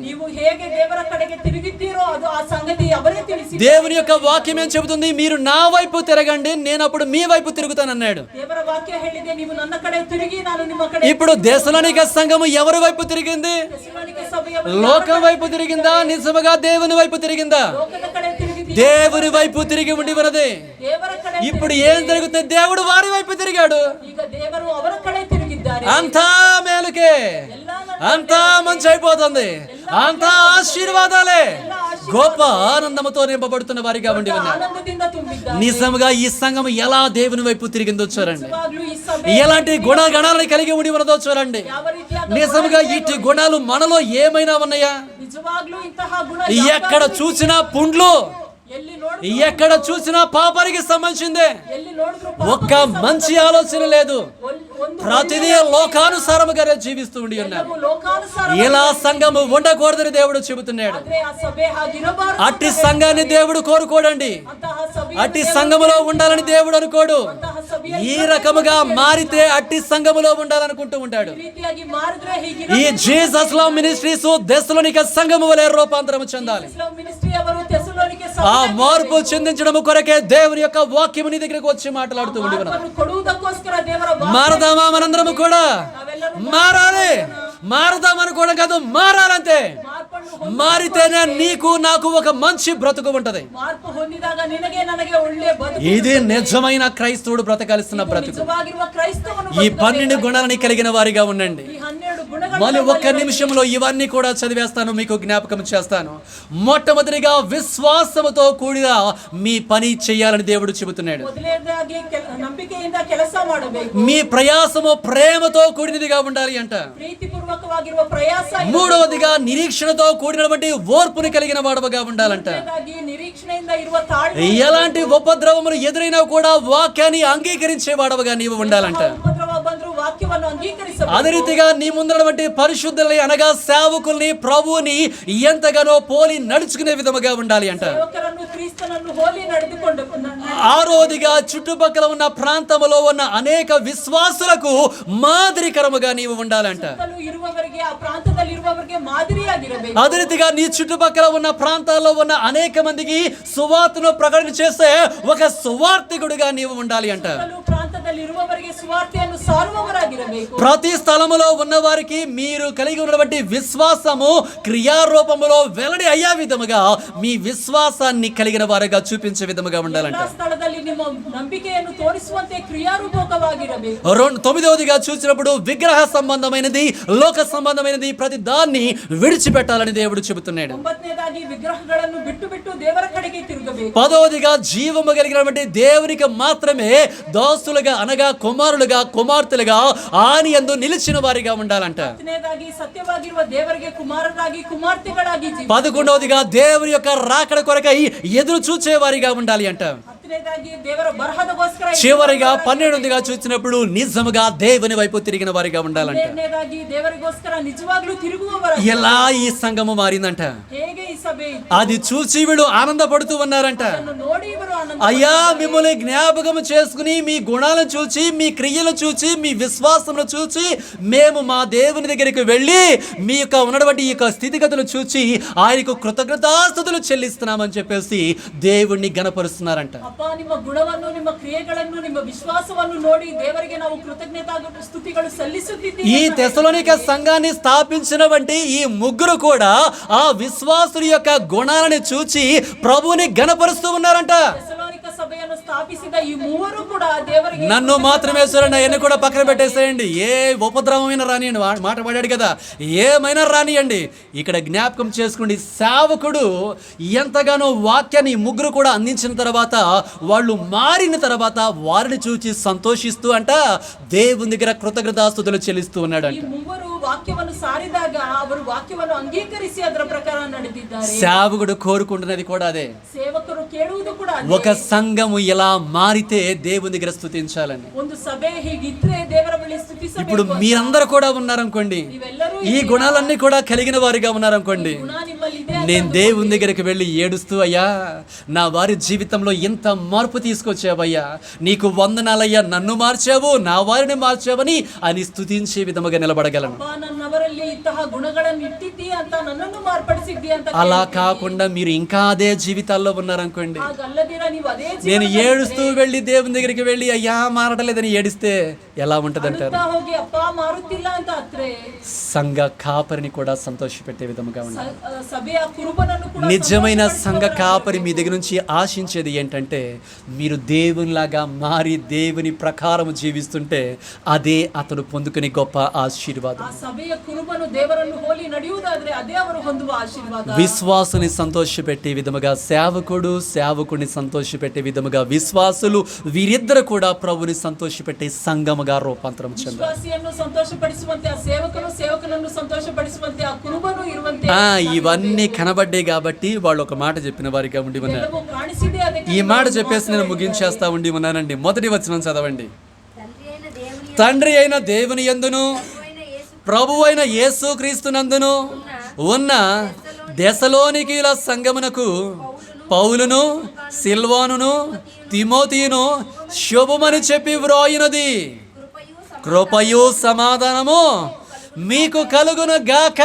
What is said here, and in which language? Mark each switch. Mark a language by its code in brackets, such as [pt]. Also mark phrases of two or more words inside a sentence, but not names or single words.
[kn] ನೀವು ಹೇಗೆ ದೇವರ ಕಡೆಗೆ ತಿರುಗಿದ್ದೀರೋ ಅದು ಆ ಸಂಗತಿ ಅವರೇ ತಿಳಿಸಿ. [te] దేవుని యొక్క వాక్యం ఏం చెబుతుంది? మీరు నా వైపు తిరగండి, నేను అప్పుడు మీ వైపు తిరుగుతానన్నాడు. [kn] ದೇವರ ವಾಕ್ಯ ಹೇಳಿದೆ, ನೀವು ನನ್ನ ಕಡೆ ತಿರುಗಿ ನಾನು ನಿಮ್ಮ ಕಡೆ. [te] ఇప్పుడు దెసలోనిక సంఘము ఎవరి వైపు తిరిగింది? [kn] ಥೆಸಲೋನಿಕೆ ಸಭೆಯ [te] లోకం వైపు తిరిగిందా? నిజముగా దేవుని వైపు తిరిగిందా? [kn] ಲೋಕದ ಕಡೆ ತಿರುಗಿದ್ದೀರಿ, [te] దేవుని వైపు తిరిగి ఉండి ఉన్నది. [kn] ದೇವರ ಕಡೆ. [te] ఇప్పుడు ఏం జరుగుతుంది? దేవుడు వారి వైపు తిరిగాడు. [kn] ಈಗ ದೇವರು ಅವರ ಕಡೆ ತಿರುಗಿದ್ದಾರೆ. [te] అంతా మేలుకే, అంతా మంచి అయిపోతుంది, అంతా ఆశీర్వాదాలే, గొప్ప ఆనందముతో నింపబడుతున్న వారిగా ఉండి ఉన్నారు. [kn] ಆನಂದದಿಂದ ತುಂಬಿದ್ದಾರೆ. [te] నిజంగా ఈ సంఘం ఎలా దేవుని వైపు తిరిగిందో చూడండి. [kn] ನಿಜವಾಗ್ಲೂ ಈ ಸಭೆ [te] ఎలాంటి గుణగణాలను కలిగి ఉండి ఉన్నదో చూడండి. [kn] ಯಾವ ರೀತಿಯಾದ [te] నిజంగా ఇటు గుణాలు మనలో ఏమైనా ఉన్నాయా? [kn] ನಿಜವಾಗ್ಲೂ ಇಂತಹ ಗುಣ [te] ఎక్కడ చూసినా పుండ్లు, [kn] ಎಲ್ಲಿ ನೋಡಿದ್ರು [te] ఎక్కడ చూసినా పాపానికి సంబంధించిందే. [kn] ಎಲ್ಲಿ ನೋಡಿದ್ರು [te] ఒక్క మంచి ఆలోచన లేదు. [kn] ಒಂದು [te] ప్రతిదీ లోకానుసారముగా జీవిస్తూ ఉండి ఉన్నారు. [kn] ಎಲ್ಲವೂ ಲೋಕಾನುಸಾರ. [te] ఇలా సంఘము ఉండకూడదని దేవుడు చెబుతున్నాడు. [kn] ಆದ್ರೆ ಆ ಸಭೆ ಹಾಗಿರಬಾರದು. [te] అట్టి సంఘాన్ని దేవుడు కోరుకోడండి. [kn] ಅಂತಹ సభೆ [te] అట్టి సంఘములో ఉండాలని దేవుడు అనుకోడు. [kn] ಅಂತಹ ಸಭೆಯ [te] ఈ రకముగా మారితే అట్టి సంఘములో ఉండాలనుకుంటూ ఉంటాడు. [kn] ಈ ರೀತಿಯಾಗಿ ಮಾರಿದ್ರೆ ಹೀಗಿರ. [te] ఈ జీసస్ లవ్ మినిస్ట్రీస్ దెసలోనిక సంఘము వలె రూపాంతరము చెందాలి. [kn] ಇಸ್ಲಾಂ ಮಿನಿಸ್ಟ್ರಿ ಅವರು ಥೆಸಲೋನಿಕೆ [te] ఆ [kn] ಸಭೆಯ [te] మార్పు చెందించడం కొరకే దేవుని యొక్క వాక్యము నీ దగ్గరకు వచ్చి మాట్లాడుతూ ఉండి ఉన్నాడు. [kn] ಮಾರ್ಪನ್ನು ಕೊಡುವುದಕ್ಕೋಸ್ಕರ ದೇವರ [te] మారదామా మనందరము కూడా? మారాలి. మారదాం అనుకోవడం కాదు, మారాలంతే. [kn] ಮಾರ್ಪನ್ನು [te] మారితేనే నీకు నాకు ఒక మంచి బ్రతుకు ఉంటది. [kn] ಮಾರ್ಪು ಹೊಂದಿದಾಗ ನಿನಗೆ ನನಗೆ ಒಳ್ಳೆಯ ಬದುಕು. [te] ఇది నిజమైన క్రైస్తవుడు బ్రతకాల్సిన బ్రతుకు. [kn] ನಿಜವಾಗಿರುವ ಕ್ರೈಸ್ತವನು [te] ఈ 12 గుణాలని కలిగిన వారిగా ఉండండి. [kn] ಈ 12 ಗುಣಗಳು [te] మళ్ళీ ఒక్క నిమిషంలో ఇవన్నీ కూడా చదివేస్తాను, మీకు జ్ఞాపకం చేస్తాను. మొట్టమొదటిగా విశ్వాసముతో కూడిన మీ పని చేయాలని దేవుడు చెబుతున్నాడు. [kn] ಮೊದಲನೇದಾಗಿ ನಂಬಿಕೆಯಿಂದ ಕೆಲಸ ಮಾಡಬೇಕು. [te] మీ ప్రయాసము ప్రేమతో కూడినదిగా ఉండాలి అంట. [kn] ಪ್ರೀತಿಪೂರ್ವಕವಾಗಿರುವ ಪ್ರಯಾಸ. [te] మూడవదిగా నిరీక్షణతో కూడినటువంటి ఓర్పుని కలిగిన వాడవగా ఉండాలంట. [kn] ಮೊದಲನೇದಾಗಿ ನಿರೀಕ್ಷಣೆಯಿಂದ ಇರುವ ತಾಳ್ಮೆ. [te] ఎలాంటి ఉపద్రవములు ఎదురైనా కూడా వాక్యాన్ని అంగీకరించే వాడవగా నీవు ఉండాలంట. [kn] ಉಪದ್ರವ ಬಂದರೂ ವಾಕ್ಯವನ್ನು ಅಂಗೀಕರಿಸಬೇಕು. [te] అదే రీతిగా నీ ముందరటువంటి పరిశుద్ధుల్ని అనగా సేవకుల్ని ప్రభువుని ఎంతగానో పోలి నడుచుకునే విధముగా ఉండాలి అంట. [kn] ಸೇವಕರನ್ನು ಕ್ರಿಸ್ತನನ್ನು ಹೋಲಿ ನಡೆದುಕೊಂಡು [te] ఆరోదిగా చుట్టుపక్కల ఉన్న ప్రాంతంలో ఉన్న అనేక విశ్వాసులకు మాదిరికరముగా నీవు ఉండాలంట. [kn] ಇರುವವರಿಗೆ ಆ ಪ್ರಾಂತದಲ್ಲಿ ಇರುವವರಿಗೆ ಮಾದರಿಯಾಗಿರಬೇಕು. [te] అదే రీతిగా నీ చుట్టుపక్కల ఉన్న ప్రాంతాల్లో ఉన్న అనేక మందికి సువార్తను ప్రకటన చేసే ఒక సువార్తికుడిగా నీవు ఉండాలి అంట. [kn] ಪ್ರಾಂತದಲ್ಲಿ ಇರುವವರಿಗೆ ಸುವಾರ್ತೆಯನ್ನು ಸಾರುವವರಾಗಿರಬೇಕು. [te] ప్రతి స్థలములో ఉన్న వారికి మీరు కలిగి ఉన్నటువంటి విశ్వాసము క్రియారూపములో వెల్లడి అయ్యే విధముగా మీ విశ్వాసాన్ని కలిగిన వారుగా చూపించే విధముగా ఉండాలంట. [kn] ಎಲ್ಲಾ ಸ್ಥಳದಲ್ಲಿ ನಿಮ್ಮ ನಂಬಿಕೆಯನ್ನು ತೋರಿಸುವಂತೆ ಕ್ರಿಯಾರೂಪಕವಾಗಿರಬೇಕು. [te] 9వదిగా చూసినప్పుడు విగ్రహ సంబంధమైనది, లోక సంబంధమైనది ప్రతి దాన్ని విడిచిపెట్టాలని దేవుడు చెబుతున్నాడు. [kn] 9ನೇದಾಗಿ విగ్రహಗಳನ್ನು ಬಿಟ್ಟು ಬಿಟ್ಟು ದೇವರ ಕಡೆಗೆ ತಿರುಗಬೇಕು. [te] 10వదిగా జీవము కలిగినటువంటి దేవునికి మాత్రమే దాసులుగా అనగా కుమారులుగా కుమార్తెలుగా ఆయన యందు నిలిచిన వారిగా ఉండాలంట. [kn] 10ನೇದಾಗಿ సత్యವಾಗಿರುವ ದೇವರಿಗೆ ಕುಮಾರರಾಗಿ ಕುಮಾರ್ತೆಗಳಾಗಿ ಜೀವಿಸಬೇಕು. [te] 11వదిగా దేవుని యొక్క రాకడ కొరకై ఎదురు చూచే వారిగా ఉండాలి అంట. [kn] 10ನೇದಾಗಿ ದೇವರ ಬರಹದಗೋಸ್ಕರ. [te] చివరిగా 12వదిగా చూసినప్పుడు నిజముగా దేవుని వైపు తిరిగిన వారిగా ఉండాలంట. [kn] 12ನೇದಾಗಿ ದೇವರಿಗೋಸ್ಕರ ನಿಜವಾಗ್ಲೂ ತಿರುಗುವವರ. [te] ఎలా ఈ సంఘము మారిందంట? [kn] ಹೇಗೆ ಈ ಸಭೆ [te] అది చూసి వీళ్ళు ఆనందపడుతూ ఉన్నారంట. [kn] ಇದನ್ನು ನೋಡಿ ಇವರು ಆನಂದ. [te] అయ్యా మిమ్మల్ని జ్ఞాపకం చేసుకుని మీ గుణాలను చూచి, మీ క్రియలు చూచి, మీ విశ్వాసమును చూచి మేము మా దేవుని దగ్గరికి వెళ్ళి మీ యొక్క ఉన్నటువంటి ఈ యొక్క స్థితిగతులు చూచి ఆయనకు కృతజ్ఞతాస్తుతులు చెల్లిస్తున్నామని చెప్పేసి దేవుణ్ణి గణపరుస్తున్నారంట. [kn] ಅಪ್ಪ, ನಿಮ್ಮ ಗುಣವನ್ನು, ನಿಮ್ಮ ಕ್ರಿಯೆಗಳನ್ನು, ನಿಮ್ಮ ವಿಶ್ವಾಸವನ್ನು ನೋಡಿ ದೇವರಿಗೆ ನಾವು ಕೃತಜ್ಞತಾ ಸ್ತುತಿಗಳು ಸಲ್ಲಿಸುತ್ತಿದ್ದೀವಿ. [te] ఈ తెసలోనిక సంఘాన్ని స్థాపించినటువంటి ఈ ముగ్గురు కూడా ఆ విశ్వాసుల యొక్క గుణాలను చూచి ప్రభువుని గణపరుస్తూ ఉన్నారంట. [kn] ಥೆಸಲೋನಿಕ ಸಭೆಯನ್ನು ಸ್ಥಾಪಿಸಿದ ಈ ಮೂವರು ಕೂಡ ದೇವರಿಗೆ [te] నన్ను మాత్రమే చూడండి, అవన్నీ కూడా పక్కన పెట్టేసేయండి. ఏ ఉపద్రవమైన రానియండి, మాట పడాడు కదా, ఏమైనా రానియండి. ఇక్కడ జ్ఞాపకం చేసుకోండి, సేవకుడు ఎంతగానో వాక్యాన్ని ముగ్గురు కూడా అందించిన తర్వాత వాళ్ళు మారిన తర్వాత వారిని చూచి సంతోషిస్తూ అంట దేవుని దగ్గర కృతజ్ఞతాస్తుతులు చెల్లిస్తూ ఉన్నాడు [kn] ಈ [te] అంట. [kn] ಮೂವರು ವಾಕ್ಯವನ್ನು ಸಾರಿದಾಗ ಅವರು ವಾಕ್ಯವನ್ನು ಅಂಗೀಕರಿಸಿ ಅದರ ಪ್ರಕಾರ ನಡೆದಿದ್ದಾರೆ. [te] సేవకుడు కోరుకుంటున్నది కూడా అదే. [kn] ಸೇವಕರು ಕೇಳುವುದು ಕೂಡ [te] ఒక సంఘము ఎలా మారితే దేవుని దగ్గర స్తుతించాలని. [kn] ಒಂದು ಸಭೆ ಹೀಗಿದ್ರೆ ದೇವರ ಬಳಿ ಸ್ತುತಿಸಬೇಕು. [te] ఇప్పుడు మీరందరూ కూడా ఉన్నారనుకోండి, [kn] ನೀವೆಲ್ಲರೂ [te] ఈ గుణాలన్నీ కూడా కలిగిన వారిగా ఉన్నారనుకోండి, [kn] ಗುಣ ನಿಮ್ಮಲ್ಲಿ ಇದೆ. [te] నేను దేవుని దగ్గరికి వెళ్ళి ఏడుస్తూ, అయ్యా నా వారి జీవితంలో ఇంత మార్పు తీసుకొచ్చావయ్యా, నీకు వందనాలయ్యా, నన్ను మార్చావు, నా వారిని మార్చావని అని స్తుతించే విధముగా నిలబడగలను. [kn] ಅಪ್ಪ, ನನ್ನವರಲ್ಲಿ ಇಂತಹ ಗುಣಗಳನ್ನು ಇಟ್ಟಿದ್ದೀ ಅಂತ, ನನ್ನನ್ನು ಮಾರ್ಪಡಿಸಿದ್ದೀ ಅಂತ. [te] అలా కాకుండా మీరు ఇంకా అదే జీవితాల్లో ఉన్నారనుకోండి, [kn] ಹಾಗಲ್ಲದಿರ ನೀವು ಅದೇ [te] నేను ఏడుస్తూ వెళ్ళి దేవుని దగ్గరికి వెళ్ళి అయ్యా మారటలేదని ఏడిస్తే ఎలా ఉంటది అంటారు? [kn] ಜೀವಿತ ಹೋಗಿ ಅಪ್ಪ ಮಾರುತ್ತಿಲ್ಲ ಅಂತ ಅತ್ರೆ [te] సంఘ కాపరిని కూడా సంతోషపెట్టే విధముగా ఉండాలి. [kn] ಸಭೆಯ ಕುರುಬನನ್ನು ಕೂಡ [te] నిజమైన సంఘ కాపరి మీ దగ్గర నుంచి ఆశించేది ఏంటంటే, మీరు దేవునిలాగా మారి దేవుని ప్రకారం జీవిస్తుంటే అదే అతను పొందుకునే గొప్ప ఆశీర్వాదం. [kn] ಆ ಸಭೆಯ ಕುರುಬನು ದೇವರನ್ನು ಹೋಲಿ ನಡೆಯುವುದಾದ್ರೆ ಅದೇ ಅವರು ಹೊಂದುವ ಆಶೀರ್ವಾದ. [te] విశ్వాసుని సంతోషపెట్టే విధముగా సేవకుడు, సేవకుడిని సంతోషపెట్టే విధముగా విశ్వాసులు, వీరిద్దరు కూడా ప్రభుని సంతోషపెట్టే సంఘముగా రూపాంతరం చెందారు. [kn] ವಿಶ್ವಾಸಿಯನ್ನು ಸಂತೋಷಪಡಿಸುವಂತೆ ಆ ಸೇವಕನು, ಸೇವಕನನ್ನು ಸಂತೋಷಪಡಿಸುವಂತೆ ಆ ಕುರುಬನು ಇರುವಂತೆ [te] ఇవన్నీ కనబడ్డాయి కాబట్టి వాళ్ళు ఒక మాట చెప్పిన వారిగా ఉండి ఉన్నారు. [kn] ಎಲ್ಲವೂ ಕಾಣಿಸಿದೆ. ಅದಕ್ಕೆ [te] ఈ మాట చెప్పేసి నేను ముగించేస్తా ఉండి ఉన్నానండి. మొదటి వచనం చదవండి. తండ్రి అయిన దేవుని యందును ప్రభువైన యేసు క్రీస్తునందును ఉన్న దెసలోనికీయుల సంఘమునకు పౌలును సిల్వానును తిమోతియును శుభమని చెప్పి వ్రాయినది, కృపయు సమాధానము మీకు కలుగును గాక.